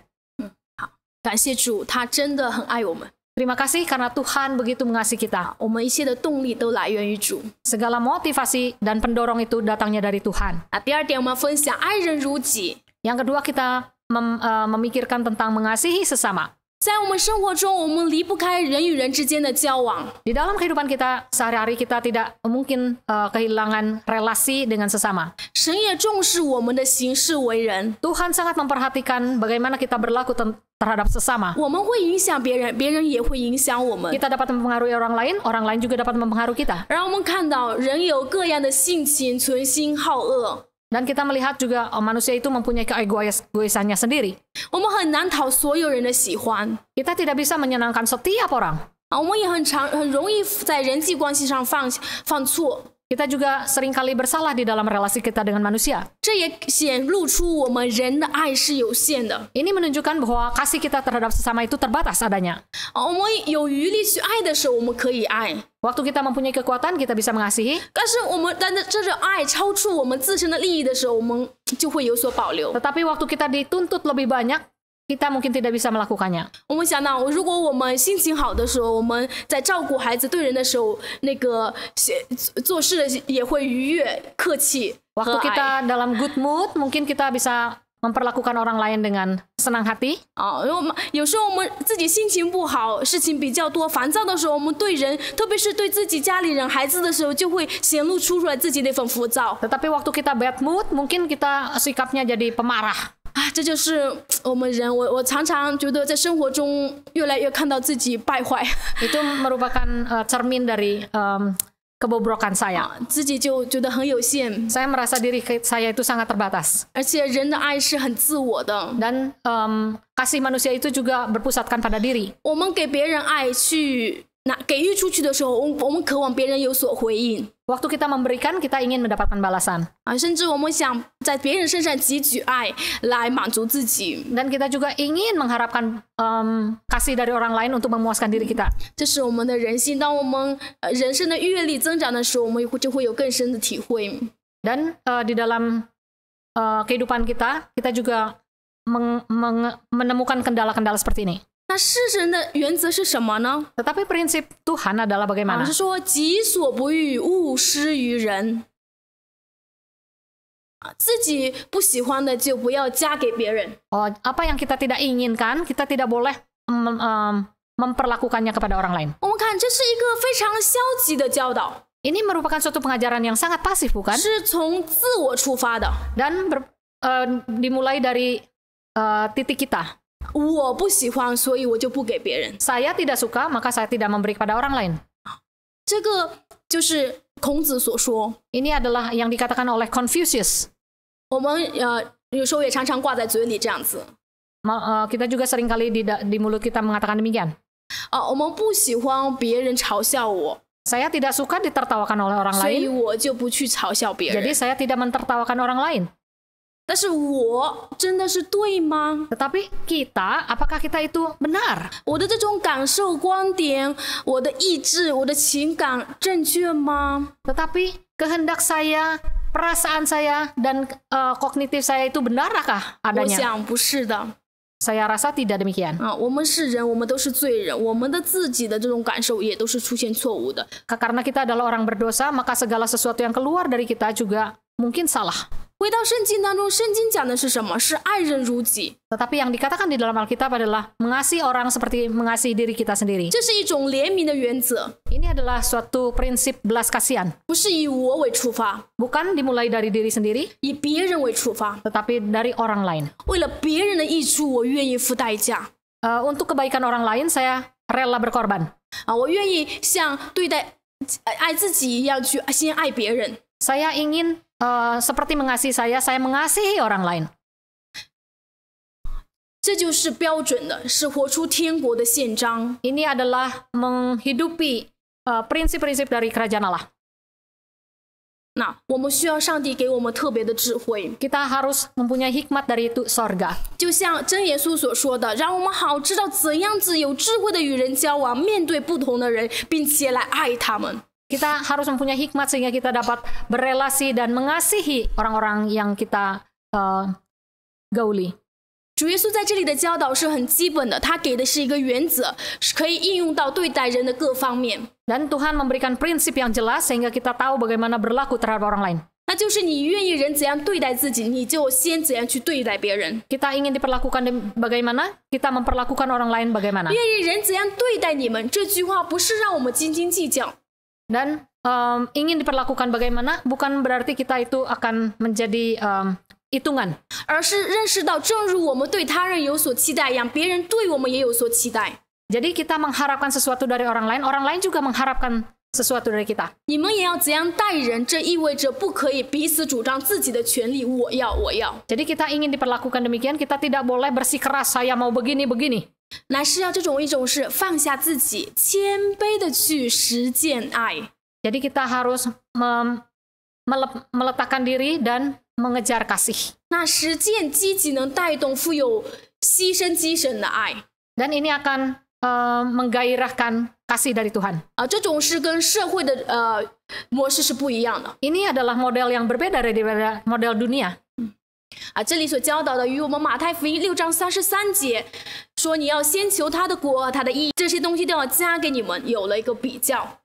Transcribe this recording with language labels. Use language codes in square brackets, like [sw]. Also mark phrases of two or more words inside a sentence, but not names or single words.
[zh] 感谢主，他真的很爱我们。 [id] Terima kasih karena Tuhan begitu mengasihi kita. [zh] 我们一切的动力都来源于主。 [id] Segala motivasi dan pendorong itu datangnya dari Tuhan. [zh] 第二点，我们分享爱人如己。 [id] Yang kedua, kita memikirkan tentang mengasihi sesama. [zh] 在我们生活中，我们离不开人与人之间的交往。 [id] Di dalam kehidupan kita sehari-hari kita tidak mungkin kehilangan relasi dengan sesama. [zh] 神也重视我们的行事为人。 [id] Tuhan sangat memperhatikan bagaimana kita berlaku terhadap sesama. [zh] 我们会影响别人，别人也会影响我们。 [id] Kita dapat mempengaruhi orang lain juga dapat mempengaruhi kita. [zh] 让我们看到人有各样的性情，存心好恶。 [id] Dan kita melihat juga manusia itu mempunyai keegoisannya sendiri. [zh] 我们很难讨所有人的喜欢 [id] Kita tidak bisa menyenangkan setiap orang. [zh] 我们也很容易在人际关系上犯错。 [id] Kita juga seringkali bersalah di dalam relasi kita dengan manusia. [zh] 这也显露出我们人的爱是有限的。 [id] Ini menunjukkan bahwa kasih kita terhadap sesama itu terbatas adanya. [zh] 我们有余力去爱的时候，我们可以爱。 [id] Waktu kita mempunyai kekuatan, kita bisa mengasihi. [zh] 但是这种爱超出我们自身的利益的时候，我们就会有所保留。 [id] Tetapi waktu kita dituntut lebih banyak, kita mungkin tidak bisa melakukannya. [zh] 我们想到，如果我们心情好的时候，我们在照顾孩子、对人的时候，那个做事也会愉悦、客气和 [id] Waktu [zh] 爱。 [id] kita dalam [en] good mood, [id] mungkin kita bisa memperlakukan orang lain dengan senang hati. [zh] 有时候我们自己心情不好，事情比较多、烦躁的时候，我们对人，特别是对自己家里人、孩子的时候，就会显露出来自己那份浮躁。 [id] Tetapi waktu kita [en] bad mood, [id] mungkin kita sikapnya jadi pemarah. [zh] 这就是我们人。我常常觉得在生活中越来越看到自己败坏， [id] Itu merupakan cermin dari kebobrokan saya. [zh] 自己就觉得很有限， [id] Saya merasa diri saya itu sangat terbatas. [zh] 而且人的爱是很自我的。 [id] Dan kasih manusia itu juga berpusatkan pada diri. [zh] 我们给别人爱给予出去的时候，我们渴望别人有所回应。 [id] Waktu kita memberikan, kita ingin mendapatkan balasan. [zh] 甚至我们想在别人身上汲取爱来满足自己， [id] Dan kita juga ingin mengharapkan kasih dari orang lain untuk memuaskan diri kita. [zh] 这是我们的人性。当我们人生的阅历增长的时候，我们就会有更深的体会。 [id] Dan di dalam kehidupan kita, kita juga menemukan kendala-kendala seperti ini. [zh] 那事神的原则是什么呢？ [id] Tetapi prinsip Tuhan adalah bagaimana? [zh] 是说己所不欲，勿施于人。自己不喜欢的就不要加给别人。 [id] Apa yang kita tidak inginkan, kita tidak boleh memperlakukannya kepada orang lain. [zh] 我们看，这是一个非常消极的教导， [id] Ini merupakan suatu pengajaran yang sangat pasif, bukan? [zh] 是从自我出发的。 [id] Dan dimulai dari titik kita. [zh] 我不喜欢，所以我就不给别人。 [id] Saya tidak suka, maka saya tidak memberi kepada orang lain. [zh] 这个就是孔子所说。 [id] Ini adalah yang dikatakan oleh Confucius. [zh] 我们有时候也常常挂在嘴里这样子。 [id] Kita juga seringkali di mulut kita mengatakan demikian. [zh] 我们不喜欢别人嘲笑我， [id] Saya tidak suka ditertawakan oleh orang [zh] 所以 [id] lain, [zh] 我就不去嘲笑别 [id] jadi [zh] 人。 [id] saya tidak mentertawakan orang lain. [zh] 但是我真的是对吗？ [id] Tetapi kita, apakah kita itu benar? [zh] 我的这种感受、观点、我的意志、我的情感正确吗？ [id] Tetapi kehendak saya, perasaan saya, dan kognitif saya itu benarkah [zh] 我 [id] adanya? [zh] 想不是的。 [id] Saya rasa tidak demikian. [zh] 我们是人，我们都是罪人，我们的自己的这种感受也都是出现错误的。 [id] Karena kita adalah orang berdosa, maka segala sesuatu yang keluar dari kita juga mungkin salah. [zh] 回到圣经当中，圣经讲的是什么？是爱人如己， [id] Tetapi yang dikatakan di dalam Alkitab adalah mengasihi orang seperti mengasihi diri kita sendiri. [zh] 这是一种怜悯的原则， [id] Ini adalah suatu prinsip belas kasihan. [zh] 不是以我为出发， [id] Bukan dimulai dari diri sendiri, [zh] 以别人为出发。 [id] tetapi dari orang lain. [zh] 为了别人的益处，我愿意付代价。 [id] Untuk kebaikan orang lain, saya rela berkorban. [zh] 我愿意像对待爱自己一样去先爱别人。 [id] Saya ingin seperti mengasihi saya mengasihi orang lain. [zh] 这就是标准的，是活出天国的宪章。 [id] Ini adalah menghidupi prinsip-prinsip dari kerajaan Allah. [zh] 那我们需要上帝给我们特别的智慧， [id] Kita harus mempunyai hikmat dari itu sorga. [zh] 就像真耶稣所说的，让我们好知道怎样子有智慧的与人交往，面对不同的人，并且来爱他们。 [id] Kita harus mempunyai hikmat sehingga kita dapat berelasi dan mengasihi orang-orang yang kita gauli. [zh] 主耶稣在这里的教导是很基本的，他给的是一个原则，是可以应用到对待人的各方面。 [id] Dan Tuhan memberikan prinsip yang jelas sehingga kita tahu bagaimana berlaku terhadap orang lain. [zh] 那就是你愿意人怎样对待自己，你就先怎样去对待别人。 [id] Kita ingin diperlakukan bagaimana, kita memperlakukan orang lain bagaimana. [zh] 愿意人怎样对待你们，这句话不是让我们斤斤计较， [id] Dan ingin diperlakukan bagaimana bukan berarti kita itu akan menjadi hitungan. [zh] 而是认识到，正如我们对他人有所期待一样，别人对我们也有所期待。 [id] Jadi kita mengharapkan sesuatu dari orang lain juga mengharapkan sesuatu dari kita. [zh] 你们也要怎样待人，这意味着不可以彼此主张自己的权利，我要，我要。 [id] Jadi kita ingin diperlakukan demikian, kita tidak boleh bersikeras saya mau begini-begini. [zh] 乃是要一种是放下自己，谦卑的去实践爱。 [id] Jadi kita harus meletakkan diri dan mengejar kasih. [zh] 那实践积极能带动富有牺牲精神的爱。 [id] Dan ini akan menggairahkan kasih dari Tuhan. [zh] 这种是跟社会的模式是不一样的。 [id] Ini adalah model yang berbeda daripada model dunia. [zh] 这里所教导的与我们马太福音6章33节说，你要先求他的国，他的义，这些东西都要加给你们，有了一个比较。